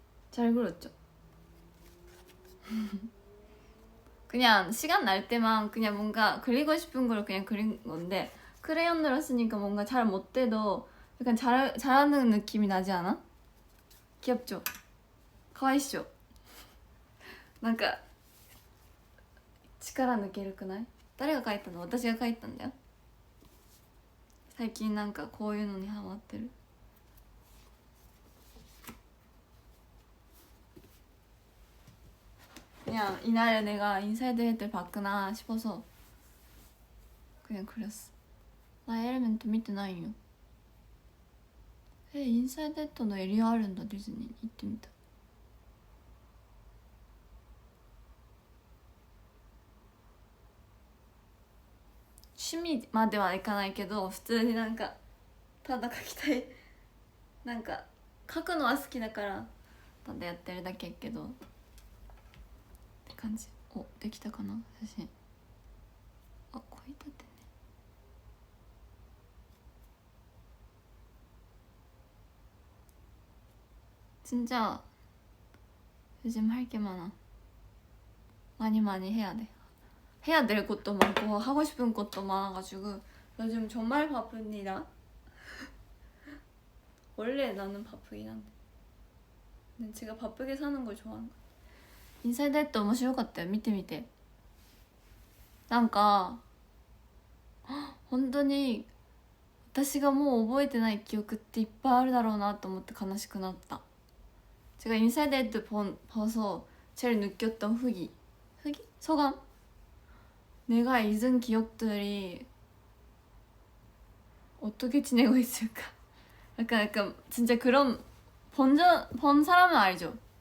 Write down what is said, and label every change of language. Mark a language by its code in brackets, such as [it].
[ko] 잘 그렸죠? 그냥 시간 날 때만 그냥 뭔가 그리고 싶은 걸 그냥 그린 건데 크레연으로 쓰니까 뭔가 잘 못 돼도 약간 잘하는 느낌이 나지 않아? 귀엽죠? [ja] 가와이쇼? なんか力抜けるくない？誰が描いたの？私が描いたんだよ。最近なんかこういうのにハマってる。 [ko] 그냥 이날에 내가 인사이드 헤드를 봤구나 싶어서 그냥 그렸어. [ja] 나 에레멘트 見てないよ。インサイドヘッドのエリアあるんだ。ディズニーに行ってみた。趣味まではいかないけど普通になんかただ描きたい、なんか描くのは好きだからただやってるだけやけどって感じ。お、できたかな写真。あ、こいたてね。 [ko] 진짜 요즘 할 게 많아. 많이 해야 돼. 해야 될 것도 많고 하고 싶은 것도 많아가지고 요즘 정말 바쁩니다. 원래 나는 바쁘긴 한데 근데 제가 바쁘게 사는 걸 좋아하는 것 같아요. [ja] 인사이드 헤드 面白かったよ。見てみて。なんか本当に私がもう覚えてない記憶っていっぱいあるだろうなと思って悲しくなった。 [ko] 제가 인사이드 헤드 봐서 제일 느꼈던 후기? 소감? 내가 잊은 기억들이 어떻게 지내고 있을까? 약간 진짜 그런 본 사람은 알죠?